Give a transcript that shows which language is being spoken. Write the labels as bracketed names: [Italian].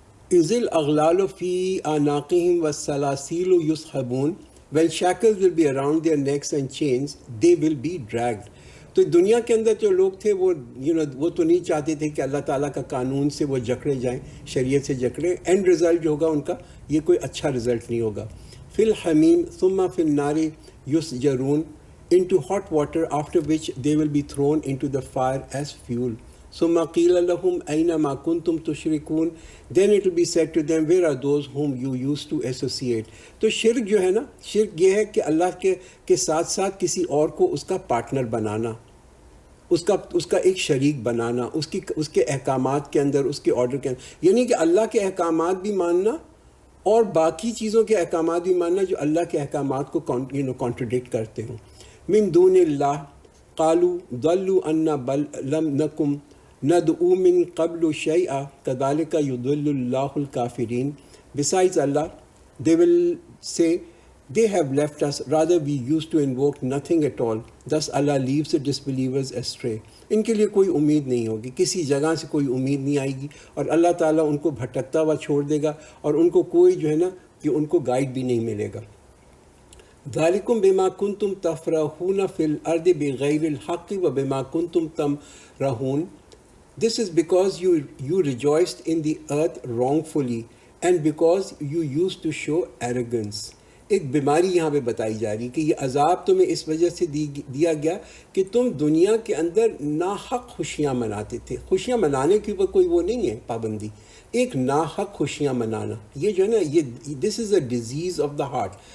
[Arabic] اذ الاغلال فی اعناقہم والسلاسل یسحبون۔ [English] When shackles will be around their necks and chains, they will be dragged۔ [Urdu] تو دنیا کے اندر جو لوگ تھے وہ وہ تو نہیں چاہتے تھے کہ اللہ تعالیٰ کا قانون سے وہ جکڑے جائیں، شریعت سے جکڑے، اینڈ رزلٹ جو ہوگا ان کا یہ کوئی اچھا رزلٹ نہیں ہوگا۔ [Arabic] فی الحمیم ثم فی النار یسجرون۔ [English] into hot water, after which they will be thrown into the fire as fuel. [Arabic] ثم قيل لهم أين ما كنتم تشركون, [English] then it will be said to them, where are those whom you used to associate. [Urdu] تو شرک جو ہے نا, شرک یہ ہے کہ اللہ کے ساتھ ساتھ کسی اور کو اس کا پارٹنر بنانا, اس کا ایک شریک بنانا, اس کے احکامات کے اندر, اس کے آرڈر کے اندر, یعنی کہ اللہ کے احکامات بھی ماننا اور باقی چیزوں کے احکامات بھی ماننا جو اللہ کے احکامات کو کانٹرڈکٹ کرتے ہوں. [Arabic] من دون اللہ قالوا ضلوا عنا بل لم نکم ندعو من قبل شیئا کذالک یضل اللہ الکافرین. [English] Besides Allah, they will say, they have left us, rather we used to invoke nothing at all. Thus Allah leaves the disbelievers astray. [Urdu] ان کے لیے کوئی امید نہیں ہوگی, کسی جگہ سے کوئی امید نہیں آئے گی, اور اللہ تعالیٰ ان کو بھٹکتا ہوا چھوڑ دے گا, اور ان کو کوئی جو ہے نا کہ ان کو گائیڈ بھی نہیں ملے گا. [Arabic] ذالکم بما کنتم تفرحون فی الارض بغیر الحق وبما کنتم تمرحون. [English] This is because you rejoiced in the earth wrongfully and because you used to show arrogance. [Urdu] ایک بیماری یہاں پہ بتائی جا رہی کہ یہ عذاب تمہیں اس وجہ سے دیا گیا کہ تم دنیا کے اندر ناحق خوشیاں مناتے تھے. خوشیاں منانے کے اوپر کوئی وہ نہیں ہے پابندی, ایک ناحق خوشیاں منانا, یہ جو ہے نا, یہ [English] This is a disease of the heart.